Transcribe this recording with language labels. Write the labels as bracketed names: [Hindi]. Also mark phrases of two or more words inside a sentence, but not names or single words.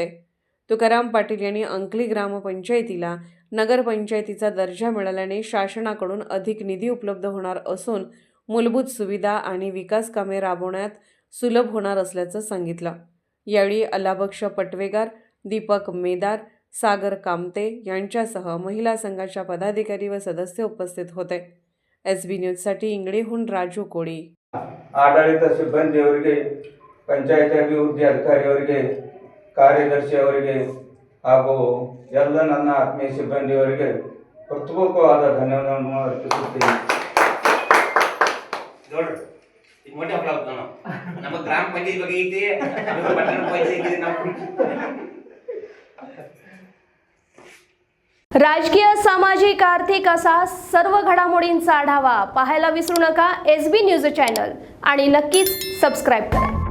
[Marathi] तुकाराम पाटील यांनी अंकली ग्रामपंचायतीला नगरपंचायतीचा दर्जा मिळाल्याने शासनाकडून अधिक निधी उपलब्ध होणार असून मूलभूत सुविधा आणि विकास कामे राबवण्यात सुलभ होणार असल्याचं सांगितलं. यावेळी अल्लाबक्ष पटवेगार, दीपक मेदार, सागर कामते यांच्यासह महिला संघाच्या पदाधिकारी व सदस्य उपस्थित होते. SB न्यूजसाठी इंगळीहून राजू कोळी. [Kannada] ಆಡಳಿತ ಸಿಬ್ಬಂದಿಯವರಿಗೆ ಪಂಚಾಯತ್ ಅಭಿವೃದ್ಧಿ ಅಧಿಕಾರಿಯವರಿಗೆ ಕಾರ್ಯದರ್ಶಿಯವರಿಗೆ ಹಾಗೂ ಎಲ್ಲ ನನ್ನ ಆತ್ಮೀಯ ಸಿಬ್ಬಂದಿಯವರಿಗೆ ಹೃತ್ಪೂರ್ವಕವಾದ ಧನ್ಯವಾದವನ್ನು ಅರ್ಪಿಸುತ್ತೇನೆ. ನೋಡ್ರಿ ಈಗ ಮೊಟ್ಟೆ ಹಪ್ಪಳ ನಮ್ಮ ಗ್ರಾಮ ಪಂಚಾಯತ್ ಬಗ್ಗೆ ಐತಿ, ಪಟ್ಟಣ ಪಂಚಾಯತ್ ಐತಿ. [Marathi] राजकीय, सामाजिक, आर्थिक असा सर्व घडामोडींचा आढावा पाहायला विसरू नका SB न्यूज चॅनल आणि नक्कीच सबस्क्राईब करा.